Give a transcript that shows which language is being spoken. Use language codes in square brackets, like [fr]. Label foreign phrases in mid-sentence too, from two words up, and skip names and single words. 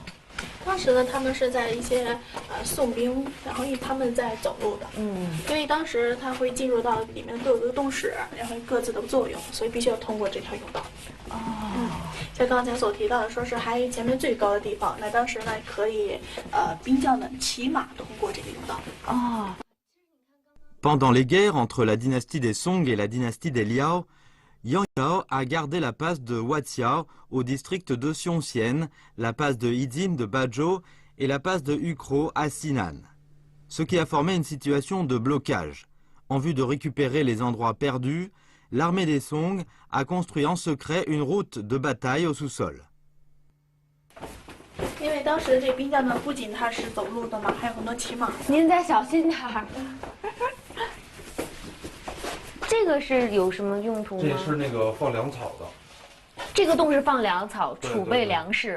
[zh] 当时呢，他们是在一些宋兵，然后他们在走路的，所以当时他会进入到里面各有个洞室，然后各自的作用，所以必须要通过这条甬道。像刚才所提到的，说是还前面最高的地方，那当时呢可以兵将呢骑马通过这个甬道。 [fr] Pendant les guerres entre la dynastie des Song et la dynastie des Liao, Yang Yao a gardé la passe de Huatiao au district de Xiongxian, la passe de Yijin de Bazhou et la passe de Ukro à Sinan. Ce qui a formé une situation de blocage. En vue de récupérer les endroits perdus, l'armée des Song a construit en secret une route de bataille au sous-sol. [zh] 因为当时这兵将们不仅他是走路的嘛，还有很多骑马。您再小心点儿。这个是有什么用途吗？这是那个放粮草的。这个洞是放粮草，对储备粮食。